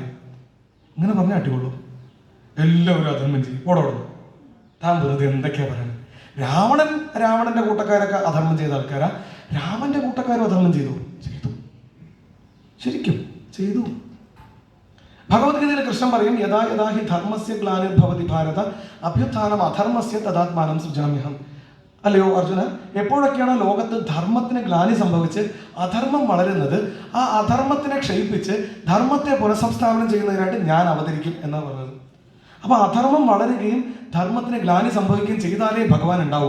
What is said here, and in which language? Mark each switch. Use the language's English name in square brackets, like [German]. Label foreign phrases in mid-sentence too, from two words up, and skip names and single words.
[Malayalam] ഇങ്ങനെ പറഞ്ഞാൽ അടികൊള്ളൂ. എല്ലാവരും അധർമ്മം ചെയ്യും. ഓടോടുന്നു താൻ വെറുതെ എന്തൊക്കെയാ പറയുന്നത്? രാവണന്റെ കൂട്ടക്കാരൊക്കെ അധർമ്മം ചെയ്ത ആൾക്കാരാ. രാമന്റെ കൂട്ടക്കാരും അധർമ്മം ചെയ്തു. ശരിക്കും ചെയ്തു. ഭഗവത്ഗീതയിൽ കൃഷ്ണൻ പറയും, [Sanskrit] യഥാ യഥാ ഹി ധർമ്മസ്യ ഗ്ലാനിർഭവതി ഭാരത അഭ്യുത്ഥാനം അധർമ്മസ്യ തദാത്മാനം സൃജാമ്യഹം. [Malayalam] അല്ലയോ അർജുന, എപ്പോഴൊക്കെയാണ് ലോകത്ത് ധർമ്മത്തിന് ഗ്ലാനി സംഭവിച്ച് അധർമ്മം വളരുന്നത്, ആ അധർമ്മത്തിനെ ക്ഷയിപ്പിച്ച് ധർമ്മത്തെ പുനഃസംസ്ഥാപനം ചെയ്യുന്നതിനായിട്ട് ഞാൻ അവതരിക്കും എന്നാണ് പറഞ്ഞത്. അപ്പൊ അധർമ്മം വളരുകയും ധർമ്മത്തിന് ഗ്ലാനി സംഭവിക്കുകയും ചെയ്താലേ ഭഗവാൻ ഉണ്ടാവും.